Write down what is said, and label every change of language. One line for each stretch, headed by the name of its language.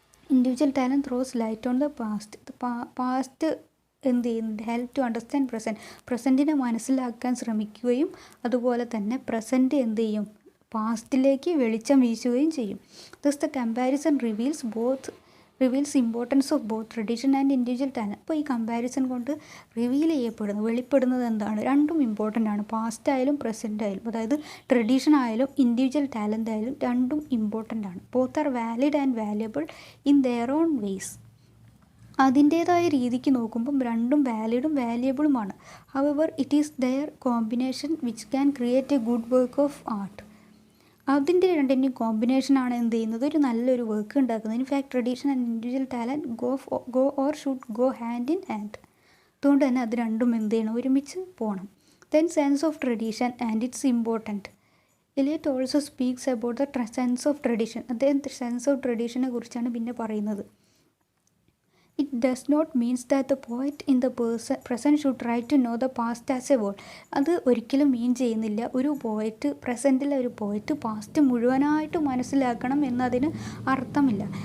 English: Individual talent throws light on the past.
Malayalam: The past എന്ത് ചെയ്യുന്നുണ്ട്,
English: help to understand
Malayalam: പ്രസൻറ്റിനെ മനസ്സിലാക്കാൻ ശ്രമിക്കുകയും അതുപോലെ തന്നെ പ്രസൻറ്റ് എന്ത് ചെയ്യും, പാസ്റ്റിലേക്ക് വെളിച്ചം വീശുകയും ചെയ്യും.
English: Thus the comparison reveals importance of both tradition and individual talent.
Malayalam: അപ്പോൾ ഈ കമ്പാരിസൺ കൊണ്ട് വെളിപ്പെടുന്നത് എന്താണ്, രണ്ടും ഇമ്പോർട്ടൻ്റ് ആണ്. പാസ്റ്റ് ആയാലും പ്രസൻറ്റ് ആയാലും, അതായത് ട്രഡീഷൻ ആയാലും ഇൻഡിവിജ്വൽ ടാലൻ്റ് ആയാലും രണ്ടും ഇമ്പോർട്ടൻ്റ് ആണ്.
English: Both are valid and valuable in their own ways.
Malayalam: അതിൻ്റേതായ രീതിക്ക് നോക്കുമ്പം രണ്ടും വാലിഡും വാല്യബിളുമാണ്.
English: However it is their combination which can create a good work of art.
Malayalam: അതിൻ്റെ രണ്ടിൻ്റെയും കോമ്പിനേഷനാണ് എന്ത് ചെയ്യുന്നത്, ഒരു നല്ലൊരു വർക്ക് ഉണ്ടാക്കുന്നത്.
English: In fact tradition and individual talent go or should go hand in hand.
Malayalam: അതുകൊണ്ട് തന്നെ അത് രണ്ടും എന്ത് ചെയ്യണം, ഒരുമിച്ച് പോകണം.
English: Then sense of tradition and its important. Eliot also speaks about the sense of tradition.
Malayalam: അദ്ദേഹം സെൻസ് ഓഫ് ട്രഡീഷനെ കുറിച്ചാണ് പിന്നെ പറയുന്നത്.
English: It does not mean that the poet in the present should try to know the past as a whole.
Malayalam: അത് ഒരിക്കലും മീൻ ചെയ്യുന്നില്ല ഒരു poet, പ്രസൻറ്റിലെ ഒരു poet past മുഴുവനായിട്ട് മനസ്സിലാക്കണം എന്നതിന് അർത്ഥമില്ല.